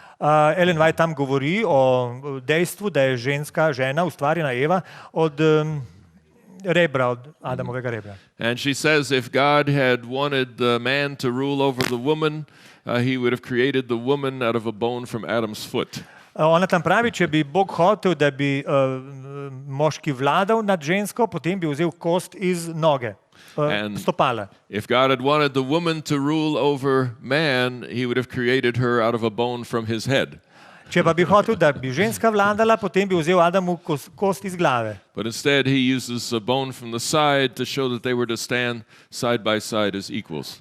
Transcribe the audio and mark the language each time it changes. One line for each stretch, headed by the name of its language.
Slovenian: Ellen White tam govori o dejstvu, da je žena, ustvarjena Eva, od rebra, od Adamovega rebra.
English: And she says if God had wanted the man to rule over the woman, he would have created the woman out of a bone from Adam's foot.
Slovenian: Ona tam pravi, če bi Bog hotel, da bi moški vladal nad žensko, potem bi vzel kost iz noge, stopala.
English: If God had wanted the woman to rule over man, he would have created her out of a bone from his head.
Slovenian: Če pa bi hotel, da bi ženska vladala, potem bi vzel Adamu kost iz glave.
English: But instead he uses a bone from the side to show that they were to stand side by side as equals.